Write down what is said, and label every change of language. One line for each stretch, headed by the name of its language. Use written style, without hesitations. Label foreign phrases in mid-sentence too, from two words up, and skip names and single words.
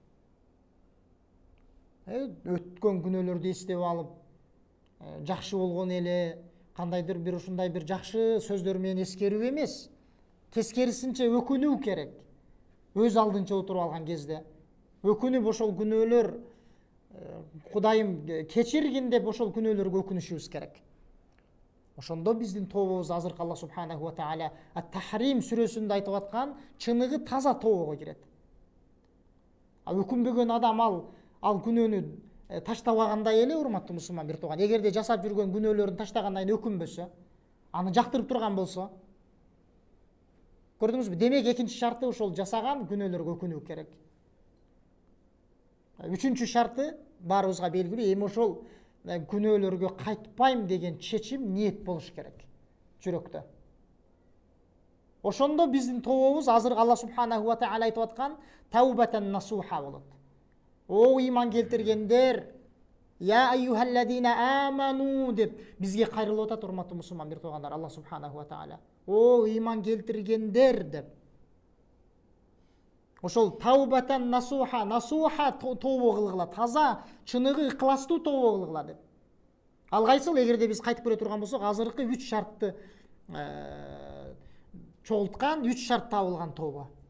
Kyrgyz: Өткөн күнөөлөрдү эстеп алып, жакшы болгон эле, кандайдыр бир ушундай бир жакшы сөздөр менен эскерүү эмес, тескерисинче өкүнүү керек. Өз алдынча отуруп алган кезде өкүнүп ошол күнөөлөр Кудайым кечиргин деп ошол күнөөлөргө өкүнүшүбүз керек. Ошондо биздин тобобуз азыркы
Arabic: الله سبحانه وتعالى
Kyrgyz: Ат-Тахрим сүрөсүндө айтып аткан чыныгы таза тобого кирет. Өкүнбөгөн адам ал күнөөнү таштабагандай эле, урматтуу мусулман бир тууган. Эгерде жасап жүргөн күнөөлөрүн таштагандан кийин өкүнбөсө, аны жактырып турган болсо, көрдүңүзбү? Демек экинчи шарты ошол жасаган күнөөлөргө өкүнүү керек. Үчүнчү шарты баарыбызга белгилүү, эми ошол күнөөлөргө кайтпайм деген чечим, ниет болуш керек жүрөктө. Ошондо биздин тобобуз азыр
Arabic: الله سبحانه وتعالى
Kyrgyz: айтып аткан
Arabic: توبة نصوحا
Kyrgyz: болот. О иман келтиргендер,
Arabic: يا أيها الذين آمنوا
Kyrgyz: деп бізге қайрылып атат, урматтуу мусулман бир туугандар,
Arabic: الله سبحانه وتعالى.
Kyrgyz: О иман келтиргендер деп. Ошол
Arabic: توبة نصوحا,
Kyrgyz: насуха тообо кылгыла, таза, чыныгы, ыкластуу тообо кылгыла деп. Ал кайсыл, эгерде биз кайтып көрө турган болсок, азыркы 3 шартты чогулткан, 3 шарт табылган тоба.